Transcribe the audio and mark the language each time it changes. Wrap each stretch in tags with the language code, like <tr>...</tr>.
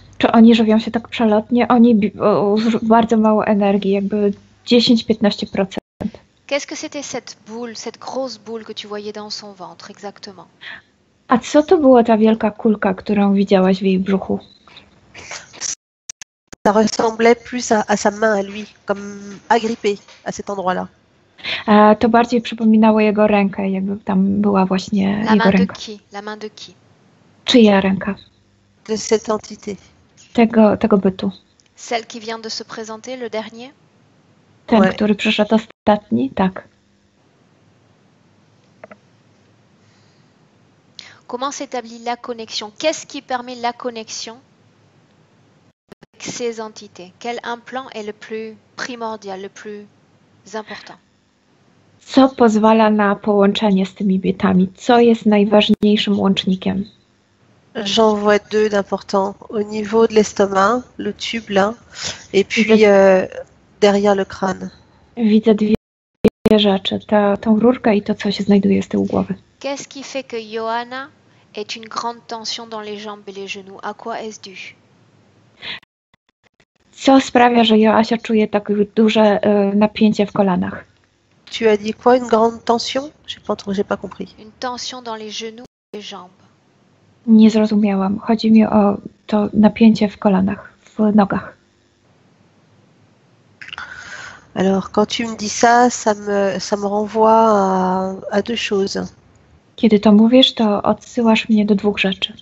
<pl>Czy oni żywią się tak przelotnie? Oni bardzo mało energii, jakby 10-15%.</pl> <fr>Qu'est-ce que c'était cette grosse boule que tu voyais dans son ventre exactement?</fr> <pl>A co to była ta wielka kulka, którą widziałaś w jej brzuchu?</pl> <fr>Ça ressemblait plus à sa main à lui, comme agrippée à cet endroit-là.</fr> <pl>To bardziej przypominało jego rękę, jakby tam była właśnie</pl> <fr>La</fr> <pl>jego</pl> <fr>main de</fr> <pl>ręka.</pl> <fr>qui? La main de qui?</fr> <pl>Czyja ręka?</pl> <fr>De cette entité.</fr> <pl>Tego bytu.</pl> <fr>Celle qui vient de se présenter, le dernier?</fr> <pl>Ten,</pl> <fr>Ouais.</fr> <pl>który przyszedł ostatni? Tak.</pl> <fr>Comment s'établit la connexion? Qu'est-ce qui permet la connexion avec ces entités? Quel implant est le plus primordial, le plus important?</fr> <pl>Co pozwala na połączenie z tymi bytami? Co jest najważniejszym łącznikiem?</pl> <fr>J'en vois deux d'importants. Au niveau de l'estomac, le tube là, et puis derrière le crâne.</fr> <pl>Widzę dwie rzeczy. Tą rurkę i to, co się znajduje z tyłu głowy.</pl> <fr>Qu'est-ce qui fait que Johanna ait une grande tension dans les jambes et les genoux? À quoi est-ce dû?</fr> <pl>Co sprawia, że Joasia czuje tak duże napięcie w kolanach?</pl> <fr>Tu as dit quoi? Une grande tension? J'ai pas compris. Une tension dans les genoux et les jambes.</fr> <pl>Nie zrozumiałam. Chodzi mi o to napięcie w kolanach, w nogach.</pl> <fr>Alors, quand tu me dis ça, ça me renvoie à deux choses.</fr> <pl>Kiedy to mówisz, to odsyłasz mnie do dwóch rzeczy.</pl>